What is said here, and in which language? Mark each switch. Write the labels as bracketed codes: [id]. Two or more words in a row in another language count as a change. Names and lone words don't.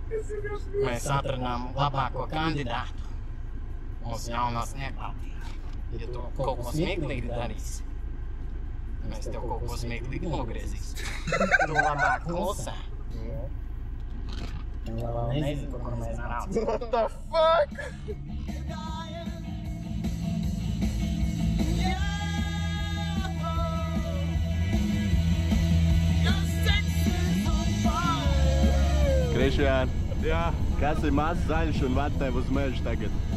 [lv] mēs atradām labāko kandidātu. Mūsu jaunā sniegbaltība. Ja tu kaut ko smieklīgi darīsi, mēs tev kaut ko smieklīgi nogriezīsim. Tu labāk klusē. Vēl nezinu, kur mēs braucam. [en] What the fuck? [lv] Krišjān, Jā. kas ir mazs zaļš un ved tev uz mežu tagad?